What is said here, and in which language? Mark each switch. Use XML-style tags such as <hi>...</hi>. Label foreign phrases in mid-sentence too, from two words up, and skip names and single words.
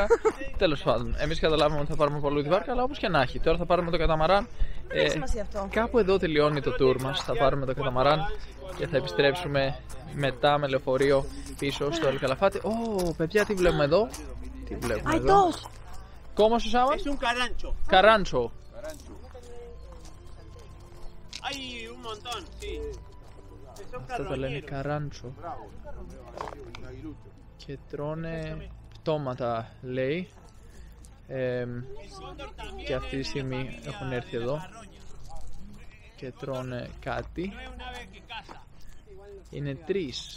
<el>Τέλος πάντων, εμείς καταλάβαμε ότι θα πάρουμε πολύ τη βάρκα, αλλά όπως και να έχει. Τώρα θα πάρουμε το καταμαράν. Δεν έχει σημασία αυτό. Κάπου εδώ τελειώνει το tour μας. Θα πάρουμε το καταμαράν και θα επιστρέψουμε μετά με λεωφορείο πίσω στο Ελκαλαφάτι. Παιδιά, τι βλέπουμε εδώ? Τι βλέπουμε εδώ?</el> <es>¿Cómo se llama? Es un carancho. Carancho. Hay un montón, sí. Son</es> <el>Αυτό το λένε καράντσο. Και τρώνε πτώματα, λέει. Και αυτή τη στιγμή έχουν έρθει εδώ και τρώνε κάτι. Είναι τρεις.</el>